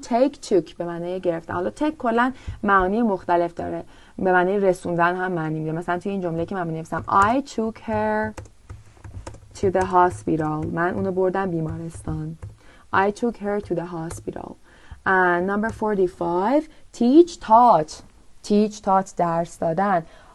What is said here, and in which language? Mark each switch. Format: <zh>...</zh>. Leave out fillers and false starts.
<fa>take took به معنی گرفتن. حالا take کلا معانی مختلف داره. به معنی رسوندن هم معنی میده. مثلا توی این جمله که من می‌نویسم</fa> <en>I took her to the hospital.</en> <fa>من اونو بردم بیمارستان.</fa> <en>I took her to the hospital. And number 45 teach taught.</en> <fa>teach taught درس دادن.</fa>